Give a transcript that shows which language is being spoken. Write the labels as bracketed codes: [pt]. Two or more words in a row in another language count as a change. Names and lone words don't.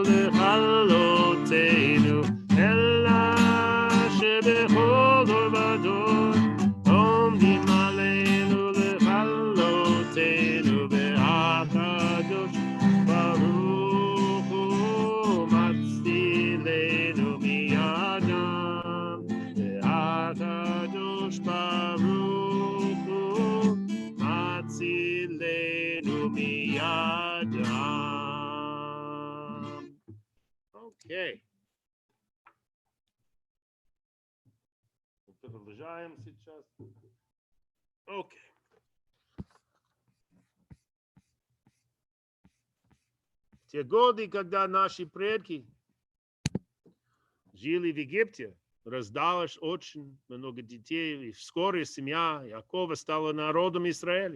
[he] לכלותנו, אלא שבכל דור ודור עומדים עלינו לכלותנו, והקדוש ברוך הוא מצילנו מידם, והקדוש ברוך הוא מצילנו מידם. [en] Okay. [ru] Продолжаем сейчас. [en] Okay. [ru] В те годы, когда наши предки жили в Египте, раздалось очень много детей, и вскоре семья Якова стала народом Израиля.